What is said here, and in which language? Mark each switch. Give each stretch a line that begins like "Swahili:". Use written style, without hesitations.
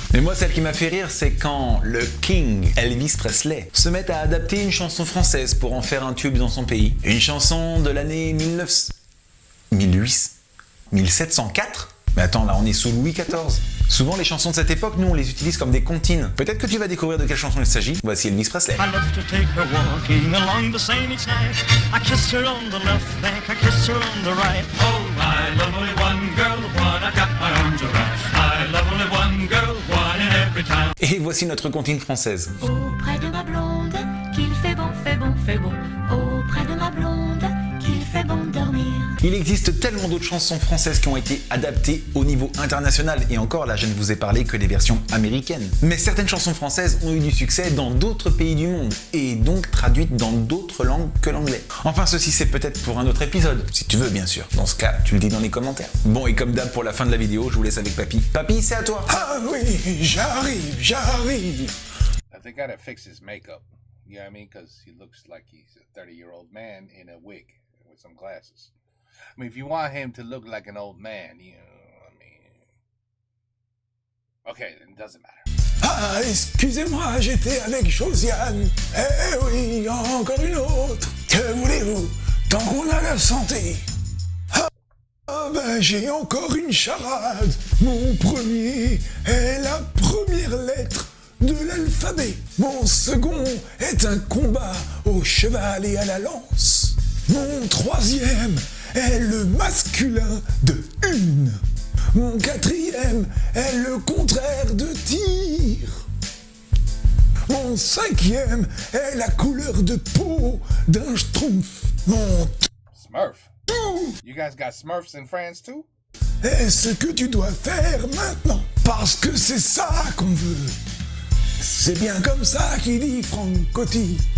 French: Mais moi, celle qui m'a fait rire, c'est quand le King, Elvis Presley, se met à adapter une chanson française pour en faire un tube dans son pays. Une chanson de l'année 1704? Mais attends, là, on est sous Louis XIV. Souvent, les chansons de cette époque, nous, on les utilise comme des comptines. Peut-être que tu vas découvrir de quelle chanson il s'agit. Voici Elvis Presley.
English: I love to take her walking along the Seine each night. I kiss her on the left bank, I kiss her on the right. Oh, I love only one girl, the one I got my arms around. I love only one girl, one in every town.
French: Et voici notre comptine française. Auprès de ma blonde, qu'il fait bon, fait bon, fait bon. Auprès de ma blonde, qu'il fait bon dormir. Il existe tellement d'autres chansons françaises qui ont été adaptées au niveau international, et encore là je ne vous ai parlé que des versions américaines. Mais certaines chansons françaises ont eu du succès dans d'autres pays du monde, et donc traduites dans d'autres langues que l'anglais. Enfin ceci c'est peut-être pour un autre épisode, si tu veux bien sûr. Dans ce cas, tu le dis dans les commentaires. Bon et comme d'hab pour la fin de la vidéo, je vous laisse avec Papy. Papy, c'est à toi. Ah oui, j'arrive.
English: I think I gotta fix his makeup. You know what I mean? Because he looks like he's a 30-year-old man in a wig with some glasses. I mean, if you want him to look like an old man, you know, I mean... Okay, it doesn't matter.
French: Ah, excusez-moi, j'étais avec Josiane. Eh oui, encore une autre. Que voulez-vous, tant qu'on a la santé. Ah ben, j'ai encore une charade. Mon premier est la première lettre de l'alphabet. Mon second est un combat au cheval et à la lance. Mon troisième est le masculin de une. Mon quatrième est le contraire de tir. Mon cinquième est la couleur de peau d'un schtroumpf. Mon
English: Smurf. You guys got Smurfs in France too?
French: est ce que tu dois faire maintenant. Parce que c'est ça qu'on veut. C'est bien comme ça qu'il dit Franck Coty.